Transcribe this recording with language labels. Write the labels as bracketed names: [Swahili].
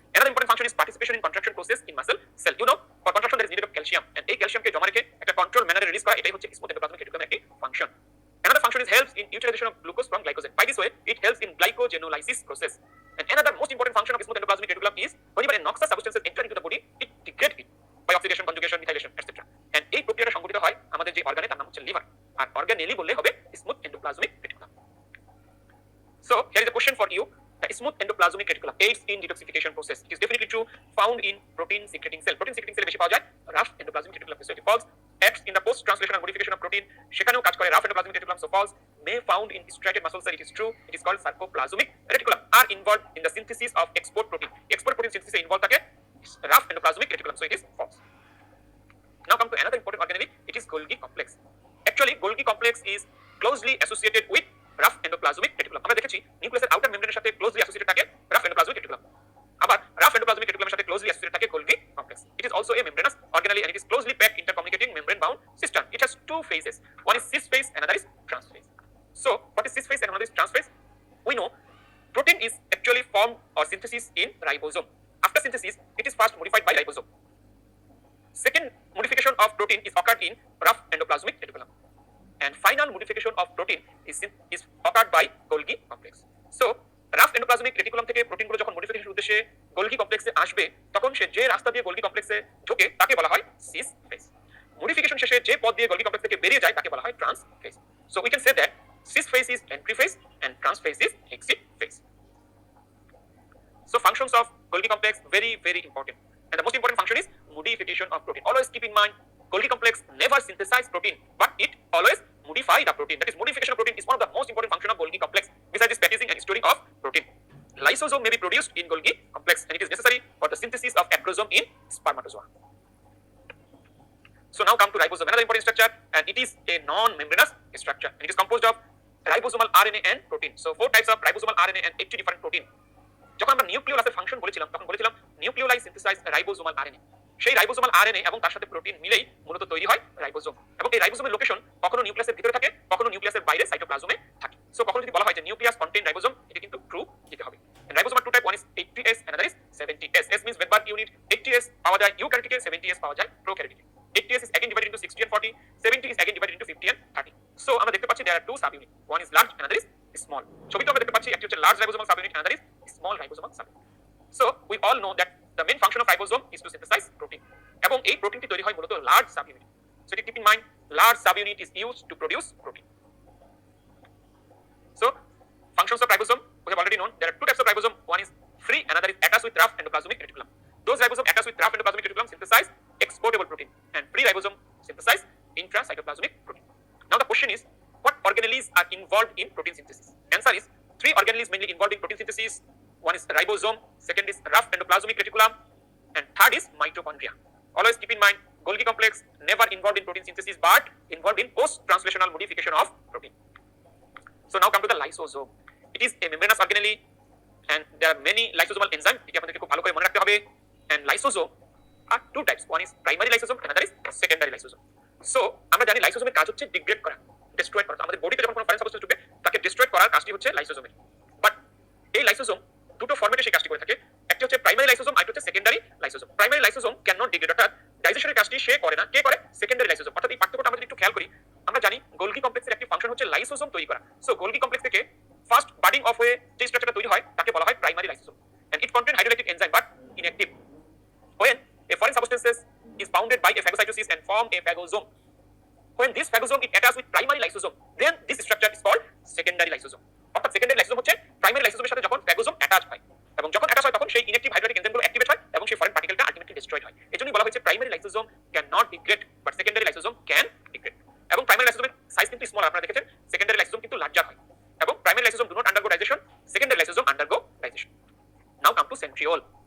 [English] Another important function is participation in contraction process in muscle cell. You know, for contraction there is needed of calcium, and [Bangla] এই calcium কে জমা রেখে একটা control manner release করা, এটাই হচ্ছে [English] smooth endoplasmic reticulum একটি function. Another function is helps in utilization of glucose from glycogen. By this way, it helps in glycogenolysis process. And another most important function of smooth endoplasmic reticulum is whenever a noxious substances enter into the body, it degrades it by oxidation, conjugation, methylation, etc. [Bangla] And এই প্রক্রিয়াটা সংঘটিত হয় আমাদের যে অর্গানে, তার নাম হচ্ছে liver. আর organelle বললে হবে smooth endoplasmic reticulum. [English] So here is a question for you. The smooth endoplasmic reticulum aids in detoxification process. It is definitely true, found in protein secreting cell. Protein secreting cell [Bangla] বেশি পাওয়া যায় [English] rough endoplasmic reticulum. So it false. Acts in the post translational modification of protein. [Bangla] সেখানেও কাজ করে rough endoplasmic reticulum. [English] So false. May found in striated muscle cell. It is true. It is called sarcoplasmic reticulum. Are involved in the synthesis of export protein. Export protein synthesis involved থাকে rough endoplasmic reticulum. So it is false. Now come to another important organelle. It is Golgi complex. Actually, Golgi complex is closely associated with rough endoplasmic reticulum. [Bangla] আমরা দেখেছি নিউক্লিয়াসের outer মেমব্রেনের সাথে closely associated থাকে rough endoplasmic reticulum. আবার rough endoplasmic reticulumের সাথে closely associated থাকে Golgi complex. [English] It is also a membranous organelle and it is closely packed intercommunicating membrane bound system. It has two phases. One is cis phase, another is trans phase. So what is cis phase and another is trans phase? We know protein is actually formed or synthesis in ribosome. After synthesis, it is first modified by ribosome. Second modification of protein is occurred in rough endoplasmic reticulum. And final modification of protein is occurred by Golgi complex. [Bangla] So rough endoplasmic reticulum থেকে প্রোটিনগুলো যখন modification উদ্দেশ্যে Golgi complex এ আসবে, তখন সে যে রাস্তা দিয়ে Golgi complex এ ঢোকে তাকে বলা হয় cis phase. মডিফিকেশন শেষে যে পথ দিয়ে Golgi complex থেকে বেরিয়ে যায় তাকে বলা হয় trans phase. [English] So we can say that cis phase is entry phase and trans phase is exit phase. So functions of Golgi complex, very, very important. And the most important function is modification of protein. Always keep in mind, Golgi complex never synthesize protein, but it always modify the protein. That is, modification of protein is one of the most important function of Golgi complex. Besides this packaging and storing of protein, lysosome may be produced in Golgi complex, and it is necessary for the synthesis of acrosome in spermatozoa. So now come to ribosome, another important structure, and it is a non-membranous structure, and it is composed of ribosomal RNA and protein. So 4 types of ribosomal RNA and 80 different protein. [Bangla] যখন আমরা নিউক্লিওলাসের function বলেছিলাম, তখন বলেছিলাম নিউক্লিওলাই synthesise ribosomal RNA. সেই ribosomal RNA এবং তার সাথে protein মিলেই মূলত তৈরি হয় রাইবোসোম। এবং এই রাইবোসোমের লোকেশন কখনো নিউক্লিয়াসের ভিতরে থাকে, কখনো নিউক্লিয়াসের বাইরে সাইটোপ্লাজমে থাকে। সো কখনো যদি বলা হয় যে নিউক্লিয়াস কন্টেইন রাইবোসোম, এটা কিন্তু ট্রু দিতে হবে। [English] Ribosome are two type, one is 80S, another is 70S. S means Wedberg unit. [Bangla] 80S পাওয়া যায় ইউক্যারিওটিকে, 70S পাওয়া যায় প্রোক্যারিওটিকে। [English] 80S is again divided into 60 and 40, 70 is again divided into 50 and 30. So [Bangla] আমরা দেখতে পাচ্ছি [English] there are two subunit. One is large, another is small. [Bangla] ছবিতে আমরা দেখতে পাচ্ছি একটি হচ্ছে [English] large ribosomal subunit, another is small ribosomal subunit. So we all know that the main function of ribosome is to synthesize protein. [Bangla] এবং এই প্রোটিনটি তৈরি হয় মূলত large subunit. [English] So keep in mind, large subunit is used to produce protein. So functions of ribosome we have already known. There are two types of ribosome. One is free, another is attached with rough endoplasmic reticulum. Those ribosome attached with rough endoplasmic reticulum synthesize exportable protein, and free ribosome synthesize intracytoplasmic protein. Now the question is, what organelles are involved in protein synthesis? Answer is 3 organelles mainly involved in protein synthesis. One is ribosome, second is rough endoplasmic reticulum, and third is mitochondria. Always keep in mind, Golgi complex never involved in protein synthesis but involved in post-translational modification of protein. So now come to the lysosome. It is a membranous organelle and there are many lysosomal enzymes. [Bangla] এটি আপনাদেরকে খুব ভালো করে মনে রাখতে হবে। [English] And lysosome are two types. One is primary lysosome, another is secondary lysosome. [Bangla] So আমরা জানি লাইসোসোমের কাজ হচ্ছে ডিগ্রেড করা, ডেস্ট্রয় করা। আমাদের বডিতে যখন কোনো ফরেন সাবস্টেন্স ঢুকে তাকে ডেস্ট্রয় করার কাজটি হচ্ছে লাইসোসোমের। বাট এই লাইসোসোম দুটো ফরম্যাটে সেই কাজটি করে থাকে। একটা হচ্ছে প্রাইমারি লাইসোসোম, আরেকটা হচ্ছে secondary lysosome. [English] primary lysosome can not degrade, [Bangla] অর্থাৎ ডাইজেশনের কাজটি সে করে না। কে করে? Secondary lysosome. অর্থাৎ এই পার্থক্যটা আমরা যদি একটু খেয়াল করি, আমরা জানি গোলগি কমপ্লেক্সের একটি ফাংশন হচ্ছে লাইসোসোম তৈরি করা। সো গোলগি কমপ্লেক্স থেকে ফার্স্ট বাডিং অফ হয়ে যে স্ট্রাকচারটা তৈরি হয় তাকে বলা হয় primary lysosome, [English] and it contain hydrolytic enzyme but inactive. When a foreign substance is bounded by a phagocytosis and form a phagosome, when this phagosome it attaches with primary lysosome, then this structure is called secondary lysosome. [Bangla] অর্থাৎ secondary lysosome হচ্ছে primary লাইসোজোমের সাথে যখন phagosome attach হয়, এবং যখন attach হয় তখন সেই ইনঅ্যাক্টিভ হাইড্রোলাইটিক এনজাইমগুলো অ্যাক্টিভেট হয় এবং সেই ফরেন পার্টিকেলটা আলটিমেটলি ডিস্ট্রয়েড হয়। এজন্যই বলা হয়েছে [English] Primary lysosome can not degrade but secondary lysosome can degrade. [Bangla] এবং প্রাইমারি লাইসোজোমের সাইজ কিন্তু স্মল, আপনারা দেখেছেন, সেকেন্ডারি লাইসোজোম কিন্তু লার্জার হয়। [English] এবং primary lysosome do not undergo digestion, secondary lysosome undergo digestion. Now come to centriole.